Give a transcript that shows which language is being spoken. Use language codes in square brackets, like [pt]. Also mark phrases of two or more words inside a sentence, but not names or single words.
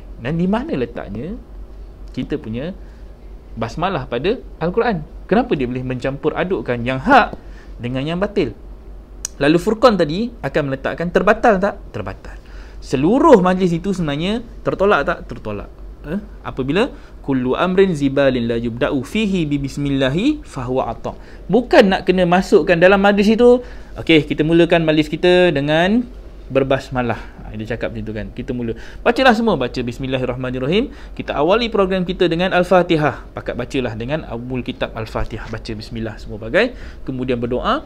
[ms] Dan di mana letaknya kita punya basmalah pada Al-Quran? Kenapa dia boleh mencampur adukkan yang hak dengan yang batil? Lalu Furqan tadi akan meletakkan terbatal tak? Terbatal. Seluruh majlis itu sebenarnya tertolak tak? Tertolak. Apabila [ar] كل أمر ذي بال لا يبدأ فيه ب بسم الله فهو أبتر. [ms] Bukan nak kena masukkan dalam majlis itu, okey, kita mulakan majlis kita dengan berbasmalah. Dia cakap macam tu kan. Kita mula, bacalah semua, baca bismillahirrahmanirrahim. Kita awali program kita dengan Al-Fatihah. Pakat bacalah dengan awal kitab Al-Fatihah, baca bismillah semua bagai, kemudian berdoa.